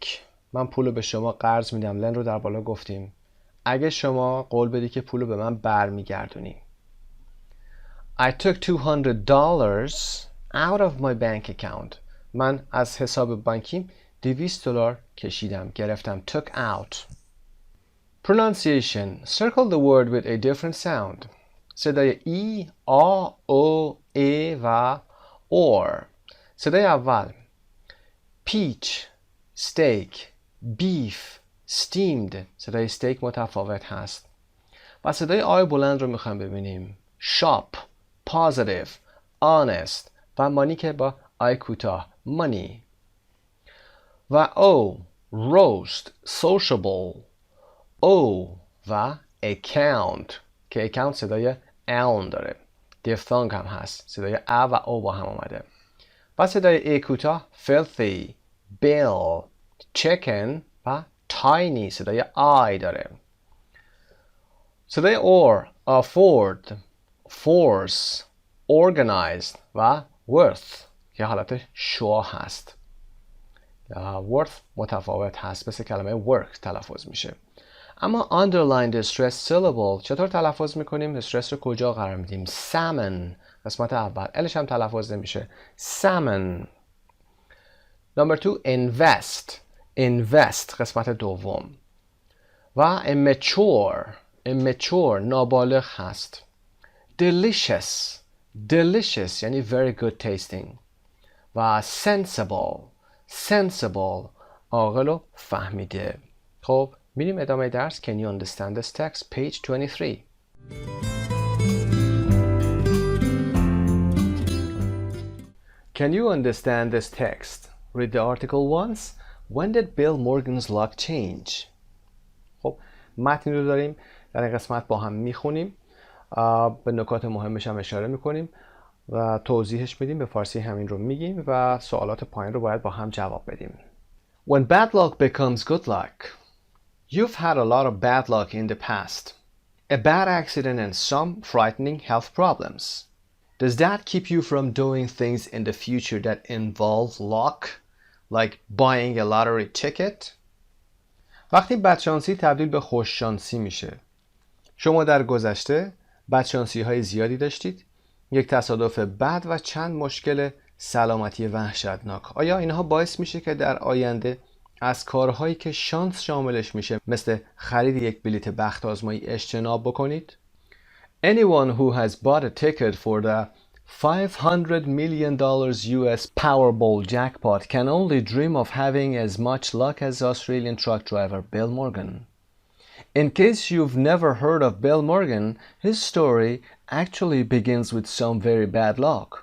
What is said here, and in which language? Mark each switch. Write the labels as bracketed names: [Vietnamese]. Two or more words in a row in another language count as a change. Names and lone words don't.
[Persian] من پولو به شما قرض میدم. lend رو در بالا گفتیم. اگه شما قول بدی که پولو به من برمیگردونی. [English] I took $200 out of my bank account. [Persian] من از حساب بانکیم $200 کشیدم، گرفتم. [English] took out. Pronunciation. Circle the word with a different sound. [Persian] صدای ای، آ، او، ای و or. صدای اول [English] peach, steak, beef, steamed. [Persian] صدای steak متفاوت هست. و صدای آی بلند رو میخوایم ببینیم. [English] shop, positive, honest [Persian] و مانی که با آی کوتاه money. و او [English] roast, sociable, [Persian] او و account که account صدای اون داره. diphthong هم هست. صدای ا و او با هم آمده. و صدای ای کوتاه [English] filthy, bill, chicken [Persian] و tiny صدای آی داره. صدای or [English] afford, force, organized [Persian] و worth که حالت شو هست. worth متفاوت هست، مثل کلمه work تلفظ میشه. اما [English] underline the stress syllable [Persian] چطور تلفظ میکنیم؟ استرس رو کجا قرار میدیم؟ salmon قسمت اول، الش هم تلفظ نمیشه. salmon. [English] Number 2. invest, invest [Persian] قسمت دوم. و immature نابالغ هست. [English] delicious, delicious یعنی very good tasting. [Persian] و sensible عاقل و فهمیده. خب میریم ادامه درس. [English] Can you understand this text? Page 23. Can you understand this text? Read the article once. When did Bill Morgan's luck change? [Persian] خب متن رو داریم در این قسمت با هم میخونیم، به نکات مهمش هم اشاره میکنیم و توضیحش میدیم. به فارسی همین رو میگیم و سوالات پایین رو باید با هم جواب بدیم. [English] When bad luck becomes good luck. You've had a lot of bad luck in the past. A bad accident and some frightening health problems. Does that keep you from doing things in the future that involve luck, like buying a lottery ticket? [Persian] وقتی بدشانسی تبدیل به خوششانسی میشه. شما در گذشته بدشانسی های زیادی داشتید، یک تصادف بد و چند مشکل سلامتی وحشتناک. آیا اینها باعث میشه که در آینده از کارهایی که شانس شاملش میشه مثل خرید یک بلیت بخت آزمایی اجتناب بکنید؟ [English] Anyone who has bought a ticket for the $500 million US Powerball jackpot can only dream of having as much luck as Australian truck driver Bill Morgan. In case you've never heard of Bill Morgan, his story actually begins with some very bad luck.